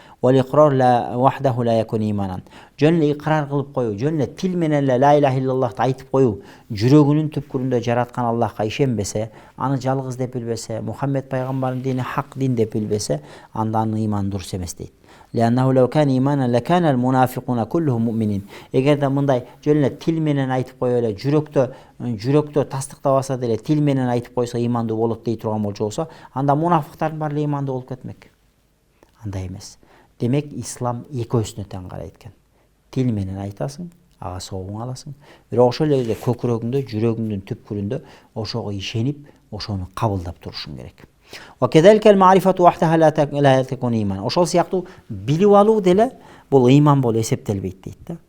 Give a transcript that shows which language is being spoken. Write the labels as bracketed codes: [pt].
[ar] Вал иqrar ла вахдаху ла якун иманан. [ky] Жөн эле иqrar кылып коюу, жөн эле тил менен эле ла илаха иллаллахты айтып коюу, жүрөгүнүн түпкүрүндө жараткан Аллахка ишенбесе, аны жалгыз деп билбесе, Мухаммед пайгамбардын дини хак дин деп билбесе, анда анын ыйманы дурус эмес дейт. [ar] لأنه لو كان إيمانا لكان المنافقون كلهم مؤمنين. [ky] Эгерде мындай жөн эле тил менен айтып коюп эле жүрөктө тастыктап алса деле тил менен айтып койсо ыймандуу болот дей турган болсо, анда мунафыктардын баары ыймандуу болуп кетмек. Андай эмес. Демек ислам экөөсүнө тең карайт экен. Тил менен айтасың, ага соогуң аласың. Бирок ошол эле көкүрөгүңдө, жүрөгүңдүн түпкүрүндө ошого ишенип, ошону кабылдап турушуң керек. [ar] وكذلك المعرفة وحدها لا تكون إيمان. [ky] Ошол сыяктуу билип алуу деле бул ыйман болуп эсептелбейт дейт да.